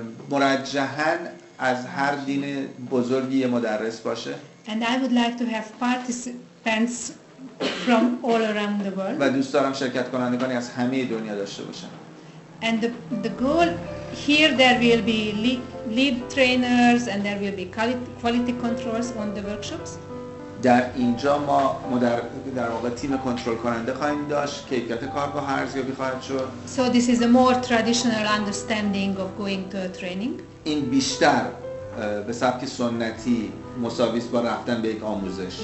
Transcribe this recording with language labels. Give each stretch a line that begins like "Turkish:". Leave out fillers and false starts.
Persian: مرجحاً از هر دین بزرگی یه مدرس باشه.
English: And I would like to have participants from all around the world.
Persian: و دوست دارم شرکت کنندگانی از همه دنیا داشته باشم.
English: And the goal here there will be lead trainers and there will be quality controls on the workshops.
Persian: در اینجا ما در واقع تیم کنترل کننده خواهیم داشت، کیفیت کارگاه ارزیابی خواهد شد.
English: So this is a more traditional understanding of going to a training.
Persian: این بیشتر به سبک سنتی مساوی است با رفتن به یک آموزش.